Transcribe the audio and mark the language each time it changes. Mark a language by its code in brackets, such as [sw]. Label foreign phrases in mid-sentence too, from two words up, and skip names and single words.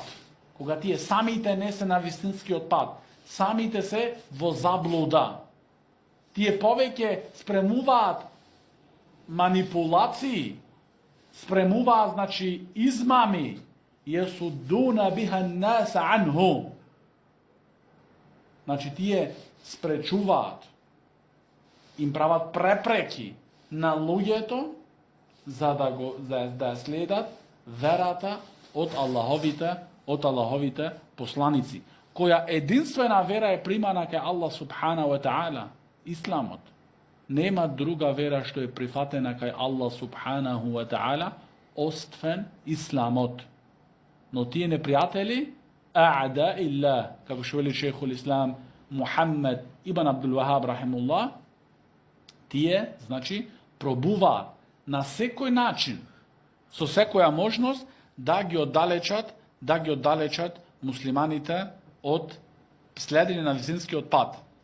[mk] Кога тие самите не се на вистинскиот пат, самите се во заблуда. Тие повеќе спремуваат манипулации, спремуваат, значи, измами, [ar] يصدون بها الناس عنه. [mk] Значи, тие спречуваат, им прават препреки на луѓето за да следат верата од Аллаховите посланици, која единствена вера е примана кај Аллах [ar] سبحانه وتعالى, [mk] исламот. Нема друга вера што е прифатена кај Аллах [ar] سبحانه وتعالى [mk] освен исламот. Но тие непријатели, [ar] أعداء الله, [mk] како што вели [ar] شيخ الإسلام [mk] Мухаммед ибн Абдул Вахаб рахимуллах, тие, значи, пробуваат на секој начин, со секоја можност, да ги оддалечат муслиманите од следење на вистинскиот пат.